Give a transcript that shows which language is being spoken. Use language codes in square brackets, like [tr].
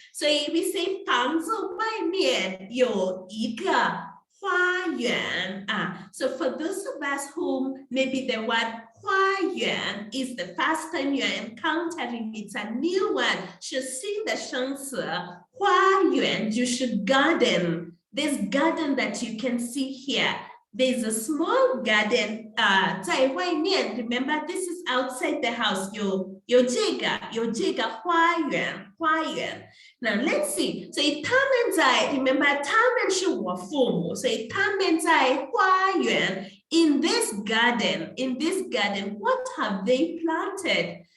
[en] 所以 we say [zh] 房子外面有一个花园 [en] So for those of us who maybe the word 花园 is the first time you're encountering, it's a new one, [zh] 是新的生词。花园就是 garden. [en] This garden that you can see here. There's a small garden [zh] 在外面 [en] remember this is outside the house [zh] 有这个花园 [en] Now let's see [zh] 所以他们在 [en] remember [zh] 他们是我父母所以他们在花园 [en] in this garden what have they planted?